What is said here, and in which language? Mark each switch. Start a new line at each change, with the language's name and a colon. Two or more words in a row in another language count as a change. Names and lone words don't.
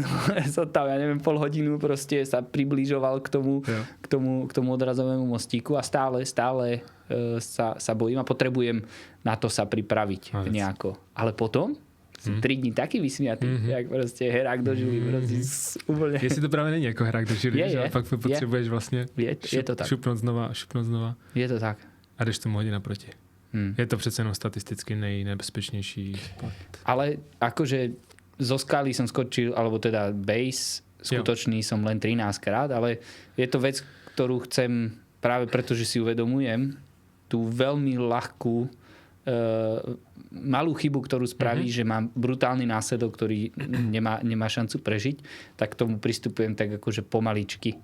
Slovak: Som tam, ja neviem, pol hodinu proste sa približoval k tomu odrazovému mostíku a stále sa bojím a potrebujem na to sa pripraviť nejako. Ale potom 3 dní taký vysmiatý, jak proste herák do žily. Úplne. Jestli to práve není ako herák do žily, že fakt potrebuješ vlastne je to tak.
Czech: šupnout znova. Je to tak. A jdeš tomu hodit naproti. Je to přece jenom statisticky nejnebezpečnější sport.
Slovak: Ale akože zo skaly som skočil, alebo teda base skutočný som len 13 krát, ale je to vec, ktorú chcem práve preto, že si uvedomujem tú veľmi ľahkú malú chybu, ktorú spraví, že mám brutálny následok, ktorý nemá šancu prežiť, tak k tomu pristupujem tak akože pomaličky.